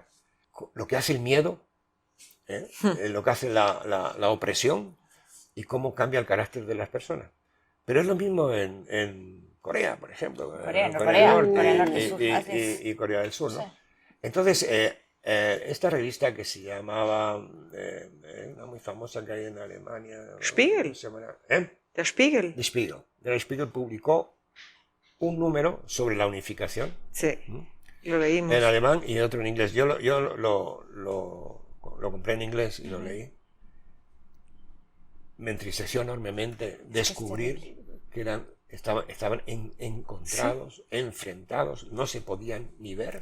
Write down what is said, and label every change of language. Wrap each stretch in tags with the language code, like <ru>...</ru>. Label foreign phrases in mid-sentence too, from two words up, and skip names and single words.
<es>Lo que hace el miedo, lo que hace la opresión y cómo cambia el carácter de las personas. Pero es lo mismo en Corea, por ejemplo. Corea del Norte y Corea del Sur, ¿no? Sí. Entonces, esta revista que se llamaba, una muy famosa que hay en Alemania. Spiegel. Der Spiegel. Der Spiegel. Der Spiegel publicó un número sobre la unificación. Sí, lo leímos. En alemán y otro en inglés. Yo lo compré en inglés y lo leí. Me entristeció enormemente descubrir que estaban encontrados, enfrentados, no se podían ni ver.</es>